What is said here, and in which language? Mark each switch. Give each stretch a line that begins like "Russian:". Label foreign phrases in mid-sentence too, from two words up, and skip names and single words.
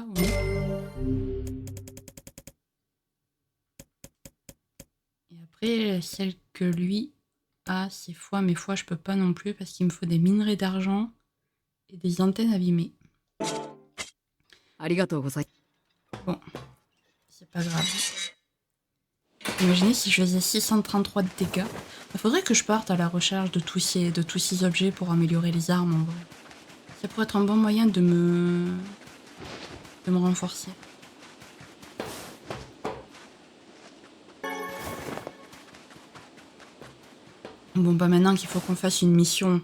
French: Oui. Et après, celle que lui a, c'est foi, mais foi, je peux pas non plus parce qu'il me faut des minerais d'argent et des antennes abîmées.
Japanese: ありがとうございます。
French: Bon, c'est pas grave. Imaginez si je faisais 633 de dégâts. Il faudrait que je parte à la recherche de tous ces objets pour améliorer les armes en vrai. Ça pourrait être un bon moyen de me renforcer. Bon, bah maintenant qu'il faut qu'on fasse une mission.